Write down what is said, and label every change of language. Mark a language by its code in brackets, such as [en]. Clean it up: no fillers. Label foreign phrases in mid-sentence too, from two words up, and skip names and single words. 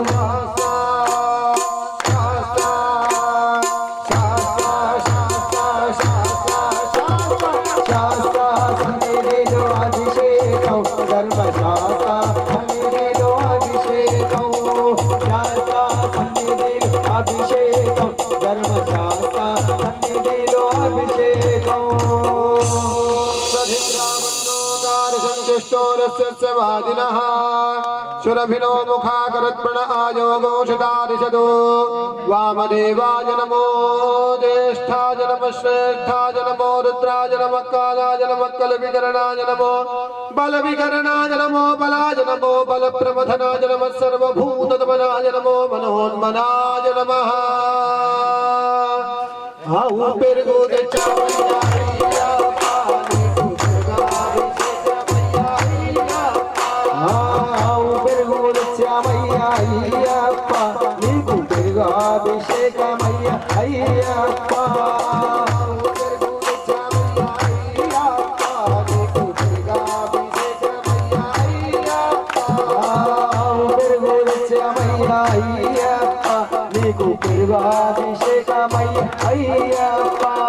[te] శాస్త్ర సన్నిధిలో అభిషేకం, ధర్మశాస్త్ర సన్నిధిలో అభిషేకం, శాస్త్ర సన్నిధిలో అభిషేకం, ధర్మశాస్త్ర సన్నిధిలో అభిషేకం. [sa] సంతుష్టో दस्य वादिनः सुरभिनो मुखाकरत्प्रण आयोगोषितादिशतो वामदेवाय नमो ज्येष्ठाय नमः श्रेष्ठाय नमो रुद्राय नमः कालाय नमः कलविकरणाय नमो बलविकरणाय नमो बलाय नमो बलप्रमथनाय नमः सर्वभूतदमनाय नमो मनोन्मनाय नमः [te] ఆవు పెరుగో తెచ్చావయ్యా అభిషేకమయ్య అయ్యప్ప నీకు పెరుగాభిషేకమయ్య అయ్యప్ప